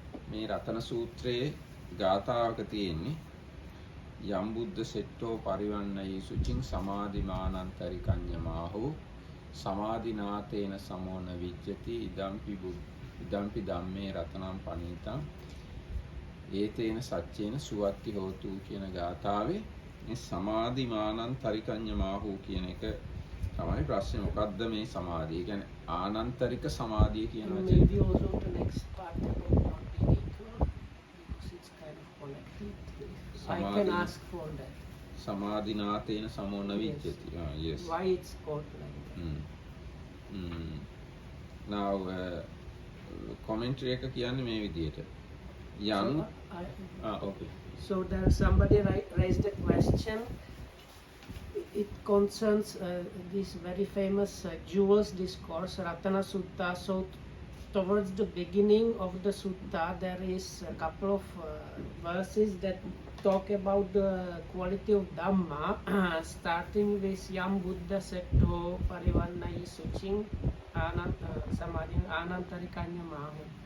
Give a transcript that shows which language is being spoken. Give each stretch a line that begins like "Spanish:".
Sinhala: මේ රතන සූත්‍රයේ ගාථාවක තියෙන්නේ
Pali: යම් බුද්ධ සෙට්ටෝ පරිවන්නයි සුචින් සමාධි මානං තරිකඤ්ඤ මාහූ සමාධිනාතේන සමෝන විජ්ජති ඉදම්පි ධම්මේ රතනම් පනීතං ඒතේන සච්චේන සුවත්ති හෝතු
Sinhala: කියන ගාථාවේ මේ
Pali: සමාධි මානං තරිකඤ්ඤ මාහූ
Sinhala: කියන එක තමයි ප්‍රශ්නේ. මොකද්ද මේ සමාධිය? කියන්නේ ආනන්තරික සමාධිය කියන වචනේ.
English: Maybe also the next part about not being equal because it's kind of connected. I can ask for that.
Pali: සමාධිනාතේන සමෝන විජ්ජති.
English: Yes. Why it's called like that? Now
Sinhala: commentary එක කියන්නේ මේ විදිහට. යනු okay.
English: So there somebody raised a question. It concerns this very famous jewels discourse, Ratana Sutta. So towards the beginning of the sutta, there is a couple of verses that talk about the quality of Dhamma, starting with
Pali: Yam Buddha Setto Parivannai Suching Samadhi Anantarikanya Mahu.